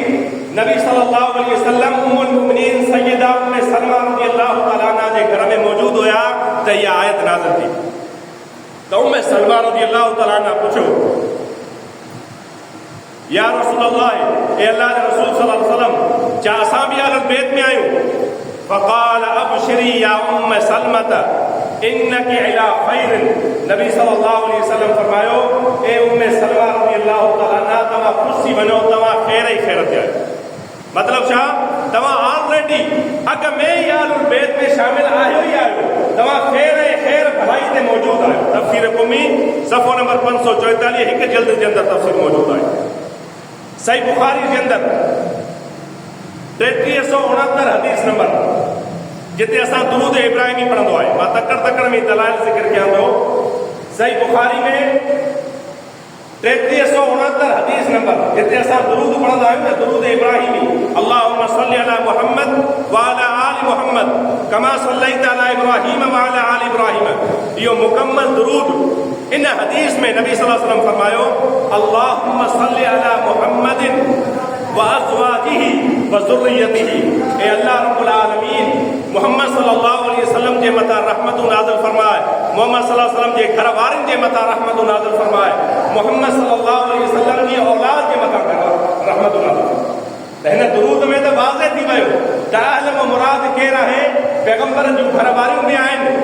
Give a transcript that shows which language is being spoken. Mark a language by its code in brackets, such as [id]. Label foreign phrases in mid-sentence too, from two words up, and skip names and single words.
[sd] नबी [ar] صلى الله عليه وسلم أم المؤمنين [sd] सैयदा उम्मे सलमा [ar] رضي الله تعالى عنها [sd] जे घर में मौजूद हुया त इहा आयत नाज़िल थी। त उम्मे सलमा [ar] رضي الله تعالى عنها [sd] पुछो, [ar] يا رسول الله, [sd] ए अल्लाह के रसूल [ar] صلى الله عليه وسلم, [sd] छा असां बि [ar] أهل البيت [sd] में आहियूं? [ar] فقال أبشري يا أم سلمة إنك إلى خير. [sd] नबी [ar] صلى الله عليه وسلم [sd] फरमायो, ए उम्मे सलमा [ar] رضي الله تعالى عنها, [sd] तव्हां ख़ुशि थी वञो, तव्हां ख़ैर ई ख़ैर ते आहियो। मतलब छा? तव्हां ऑलरेडी अॻ में ई [ar] أهل البيت [sd] में शामिल आहियो ई आहियो, तव्हां ख़ैर ऐं ख़ैर भलाई ते मौजूदु आहियो। तफ़सीर क़ुमी सफ़ो नंबर 544, हिकु जिल्द जे अंदरि तफ़सीर मौजूदु आहे। सही बुखारी जे अंदरि 3369 हदीस नंबर, जिते असां दुरूद इब्राहिमी पढ़ंदो आहे। मां तकड़ में दलाइल ज़िक्र कयां थो। सही बुखारी में 3369 हदीस नंबर, जिते असां दुरूद पढ़ंदा आहियूं न, दुरूद इब्राहिमी, [ar] اللهم صل على محمد وعلى آل محمد كما صليت على إبراهيم وعلى آل إبراهيم. [sd] इहो मुकम्मल दुरूद इन हदीस में नबी [ar] صلى الله عليه وسلم [sd] फरमायो, [ar] اللهم صل على محمد وأزواجه وذريته. [sd] ए अल्लाह [ar] رب العالمين, [sd] मोहम्मद [ar] صلى الله عليه وسلم [sd] जे मथां रहमत नाज़िल फरमाए, मोहम्मद [ar] صلى الله عليه وسلم [sd] जे घर वारनि जे मथां रहमत नाज़िल फरमाए, मोहम्मद [ar] صلى الله عليه وسلم [sd] जी औलाद जे मथां रहमत नाज़िल फरमाए। त हिन दुरूद में त वाज़े थी वियो त अहल मुराद केरु आहे? पैगंबर जूं घरवारियूं बि आहिनि।